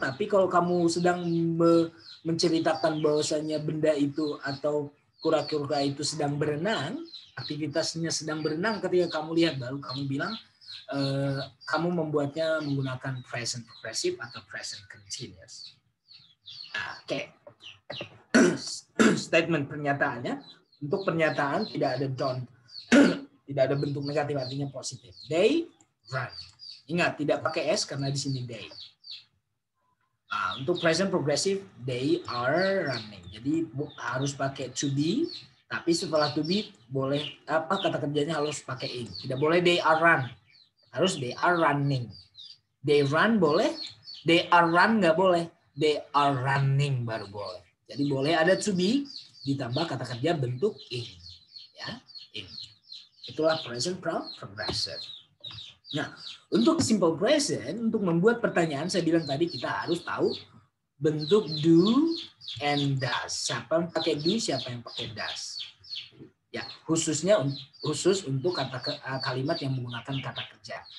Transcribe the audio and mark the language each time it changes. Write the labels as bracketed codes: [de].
[id] Tapi kalau kamu sedang menceritakan bahwasanya benda itu atau kura-kura itu sedang berenang, aktivitasnya sedang berenang ketika kamu lihat, baru kamu bilang kamu membuatnya menggunakan present progressive atau present continuous. Oke. Statement pernyataannya. Untuk pernyataan tidak ada don't, tidak ada bentuk negatif, artinya positif. [en] They run. [id] Ingat tidak pakai s karena di sini they. Untuk present progressive [en] they are running. [id] Jadi harus pakai to be, tapi setelah to be boleh kata kerjanya harus pakai ing. Tidak boleh [en] they are run, [id] harus [en] they are running. They run [id] boleh, [en] they are run [id] nggak boleh, [en] they are running [id] baru boleh. Jadi boleh ada to be ditambah kata kerja bentuk ing, ya, ing. Itulah present progressive. Nah, untuk simple present, untuk membuat pertanyaan saya bilang tadi kita harus tahu bentuk do and does. Siapa yang pakai do, siapa yang pakai does. Ya, khusus untuk kalimat yang menggunakan kata kerja.